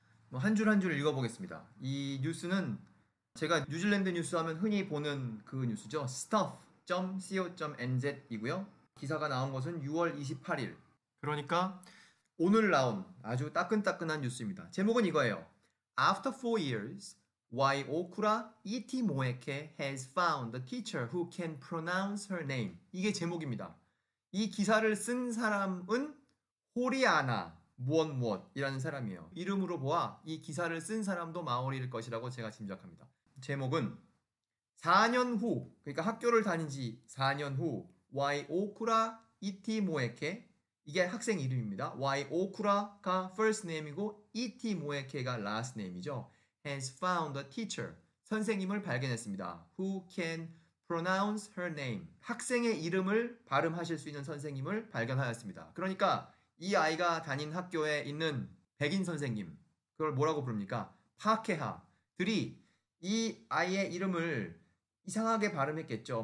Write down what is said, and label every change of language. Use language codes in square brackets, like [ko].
[ko] 뭐 한 줄 한 줄 읽어보겠습니다. 이 뉴스는 제가 뉴질랜드 뉴스 하면 흔히 보는 그 뉴스죠. stuff.co.nz 이고요. 기사가 나온 것은 6월 28일. 그러니까 오늘 나온 아주 따끈따끈한 뉴스입니다. 제목은 이거예요. [en] After 4 years, why Okura Itimoeke has found a teacher who can pronounce her name. [ko] 이게 제목입니다. 이 기사를 쓴 사람은 호리아나 무엇무엇이라는 사람이에요. 이름으로 보아 이 기사를 쓴 사람도 마오리일 것이라고 제가 짐작합니다. 제목은 4년 후, 그러니까 학교를 다닌 지 4년 후, 와이 오쿠라 이티모에케, 이게 학생 이름입니다. 와이 오쿠라가 first name이고 이티모에케가 last name이죠. [en] has found a teacher, [ko] 선생님을 발견했습니다. [en] who can pronounce her name, [ko] 학생의 이름을 발음하실 수 있는 선생님을 발견하였습니다. 그러니까 이 아이가 다닌 학교에 있는 백인 선생님, 그걸 뭐라고 부릅니까? 파케하들이 이 아이의 이름을 이상하게 발음했겠죠.